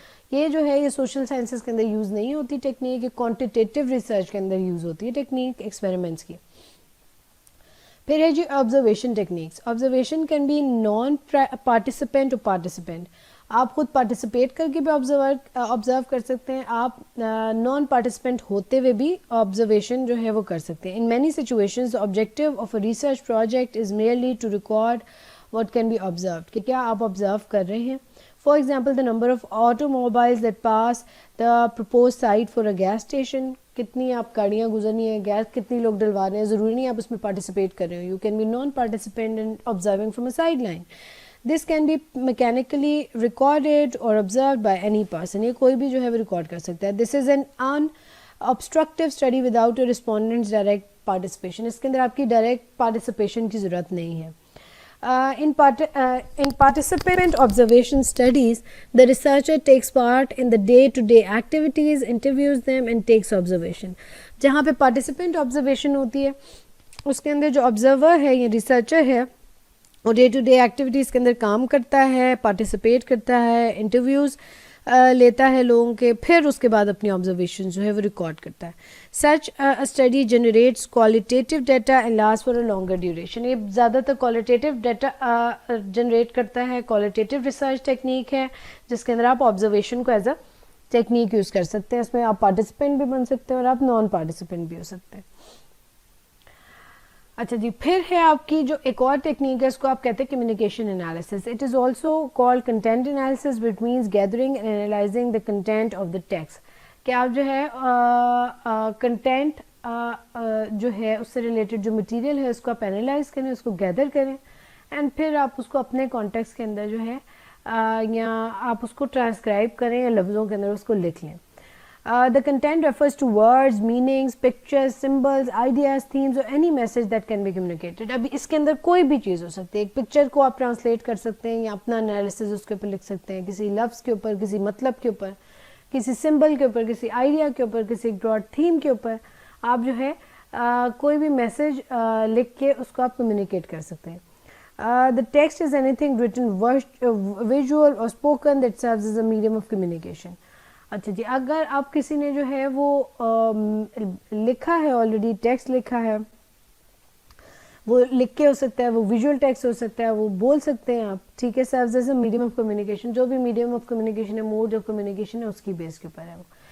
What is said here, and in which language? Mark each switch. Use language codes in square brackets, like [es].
[ur] یہ جو ہے یہ سوشل سائنسز کے اندر یوز نہیں ہوتی ٹیکنیک, یہ کوانٹیٹیو ریسرچ کے اندر یوز ہوتی ہے ٹیکنیک ایکسپیریمنٹس کی. پھر ہے جی observation techniques. [en] Observation can be non participant اور participant. [ur] آپ خود پارٹیسپیٹ کر کے بھی آبزرو کر سکتے ہیں, آپ نان پارٹیسپینٹ ہوتے ہوئے بھی آبزرویشن جو ہے وہ کر سکتے ہیں. [en] in many situations the objective of a research project is merely to record what can be observed, [ur] کہ کیا آپ آبزرو کر رہے ہیں. [en] For example, the number of automobiles that pass the proposed site for a gas station. [ur] کتنی آپ گاڑیاں گزرنی ہیں, گیس کتنی لوگ ڈلوا رہے ہیں, ضروری نہیں آپ اس میں پارٹیسپیٹ کر رہے ہو. [en] You can be non-participant in observing from a sideline. This can be mechanically recorded or observed by any person. [ur] یہ کوئی بھی جو ہے وہ ریکارڈ کر سکتا ہے. [en] This is an unobstructive study without a respondent's direct participation. [ur] اس کے اندر آپ کی ڈائریکٹ پارٹیسپیشن کی ضرورت نہیں ہے. [en] In participant observation studies, the researcher takes part in the day-to-day activities, interviews them and takes observation. [ur] جہاں پہ participant observation ہوتی ہے اس کے اندر جو observer ہے یا researcher ہے وہ ڈے ٹو ڈے ایکٹیویٹیز کے اندر کام کرتا ہے, پارٹیسپیٹ کرتا ہے, انٹرویوز لیتا ہے لوگوں کے, پھر اس کے بعد اپنی آبزرویشن جو ہے وہ ریکارڈ کرتا ہے. [en] Such study generates qualitative data and last for a longer duration. [ur] یہ زیادہ تر کوالٹیٹیو ڈیٹا جنریٹ کرتا ہے, کوالٹیٹیو ریسرچ ٹیکنیک ہے جس کے اندر آپ آبزرویشن کو ایز اے ٹیکنیک یوز کر سکتے ہیں. اس میں آپ پارٹیسپینٹ بھی بن سکتے ہیں اور آپ نان پارٹیسپینٹ بھی ہو سکتے ہیں. اچھا جی, پھر ہے آپ کی جو ایک اور ٹیکنیک ہے, اس کو آپ کہتے ہیں communication analysis. [en] It is also called content analysis, which means gathering and analysing the content of the text. [ur] کہ آپ جو ہے کنٹینٹ جو ہے اس سے ریلیٹڈ جو مٹیریل ہے اس کو آپ انالائز کریں, اس کو گیدر کریں, اینڈ پھر آپ اس کو اپنے کانٹیکسٹ کے اندر جو ہے یا آپ اس کو ٹرانسکرائب کریں یا لفظوں کے اندر اس کو لکھ لیں. [en] The content refers to words, meanings, pictures, symbols, ideas, themes or any message that can be communicated. [ur] ابھی اس کے اندر کوئی بھی چیز ہو سکتی ہے. ایک پکچر کو آپ ٹرانسلیٹ کر سکتے ہیں یا اپنا انالیسز اس کے اوپر لکھ سکتے ہیں, کسی لفظ کے اوپر, کسی مطلب کے اوپر, کسی سمبل کے اوپر, کسی آئیڈیا کے اوپر, کسی براڈ تھیم کے اوپر آپ جو ہے کوئی بھی میسج لکھ کے اس کو آپ کمیونیکیٹ کر سکتے ہیں. [en] The text is anything written, visual or spoken that serves as a medium of communication. [ur] اچھا جی, اگر آپ کسی نے جو ہے وہ لکھا ہے آلریڈی, ٹیکسٹ لکھا ہے, وہ لکھ کے ہو سکتا ہے, وہ ویژول ٹیکسٹ ہو سکتا ہے, وہ بول سکتے ہیں آپ, ٹھیک ہے, [en] Serves as a medium of communication. [ur] جو بھی میڈیم آف کمیونیکیشن ہے, موڈ آف کمیونیکیشن ہے, اس کی بیس کے اوپر ہے وہ.